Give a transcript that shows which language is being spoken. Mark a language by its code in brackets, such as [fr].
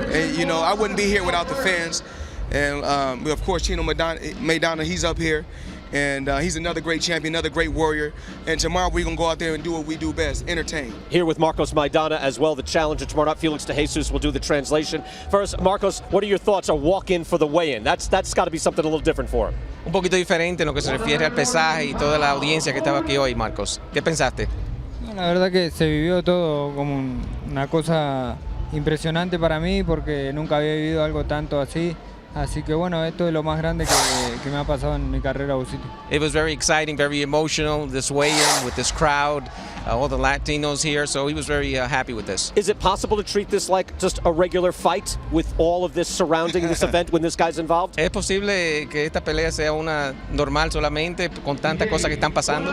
[en] And, you know, I wouldn't be here without the fans. And, of course, Chino Maidana, he's up here. And he's another great champion, another great warrior. And tomorrow we're going to go out there and do what we do best, entertain. Here with Marcos Maidana as well, the challenger tomorrow night. Felix de Jesus will do the translation. First, Marcos, what are your thoughts on walk-in for the weigh-in? That's got to be something a little different for him. [es] Un poquito diferente en lo que se refiere al pesaje y toda la audiencia que estaba aquí hoy, Marcos. ¿Qué pensaste? La verdad que se vivió todo como una cosa impresionante para mí porque nunca había vivido algo tanto así. Así que bueno, esto es lo más grande que me ha pasado en mi carrera boxística. [en] It was very exciting, very emotional, this weigh-in with this crowd, all the Latinos here, so he was very happy with this. Is it possible to treat this like just a regular fight with all of this surrounding this event when this guy's involved? [es] ¿Es posible que esta pelea sea una normal solamente con tantas cosas que están pasando?